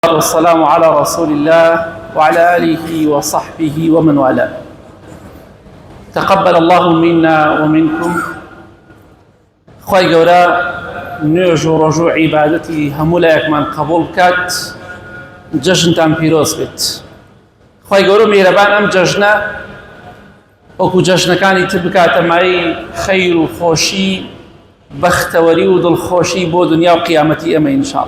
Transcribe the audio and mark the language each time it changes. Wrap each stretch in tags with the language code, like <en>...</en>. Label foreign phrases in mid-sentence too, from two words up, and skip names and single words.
<ar>والسلام على رسول الله وعلى آله وصحبه ومن والاه. تقبل الله منا ومنكم.</ar> <ckb>خوای گەورە نوێژ و ڕۆژ و عیبادەتی هەموو لایەکمان قبول بکات، جەژنتان پیرۆز بێت. خوای گەورە میهرەبان ئەم جەژنە وەکو جەژنەکانی تر بکاتە مای خەیر و خۆشی، بەختەوەری و دڵخۆشی بۆ دنیا و قیامەتی ئەمە ئینشاءالله.</ckb>